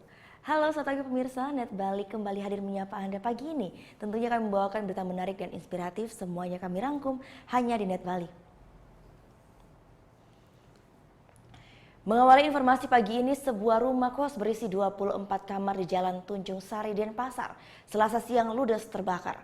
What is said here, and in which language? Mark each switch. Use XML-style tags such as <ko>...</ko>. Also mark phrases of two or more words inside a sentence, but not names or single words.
<id>Halo selamat pagi pemirsa, Net Bali kembali hadir menyapa Anda pagi ini. Tentunya kami membawakan berita menarik dan inspiratif, semuanya kami rangkum hanya di Net Bali. Mengawali informasi pagi ini, sebuah rumah kos berisi 24 kamar di Jalan Tunjung Sari, Denpasar, Selasa siang ludes terbakar.</id>